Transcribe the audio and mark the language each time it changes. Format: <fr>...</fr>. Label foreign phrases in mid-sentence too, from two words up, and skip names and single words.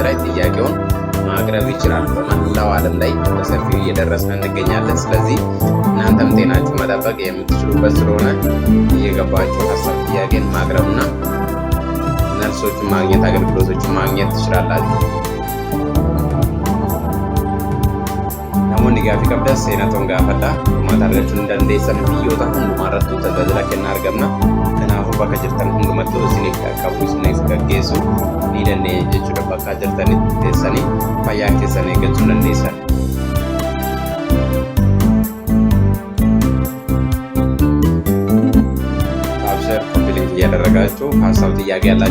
<am>ላይ ጥያቄውን ማቅረብ ይችላል። በመላው ዓለም ላይ በሰፊው እየደረስን እንገኛለን። ስለዚህ እናንተም ጤናችሁ መጠበቅ የምትችሉበት ስለሆነ እየገባችሁ ሀሳብ ጥያቄን ማቅረብና ነርሶችን ማግኘት አገልግሎቶችን ማግኘት ትችላላችሁ።</am> <om>namoonni gaaffii qabdan seenatoon gaafadha. Uummata argachuun dandeessan biyyoota hundumaarrattuu tajaajila kennaa argamna. Kanaafuu bakka jirtan hundumattuu isiniif qaqqabu isiniif gaggeessu ni dandeenya jechuudha. Bakka jirtanitti teessanii fayyaa keessan eeggachuu dandeessan.</om> <am>አብሰር ኮፒሊንግ እያደረጋችሁ ሀሳብ ጥያቄ ያላችሁ</am>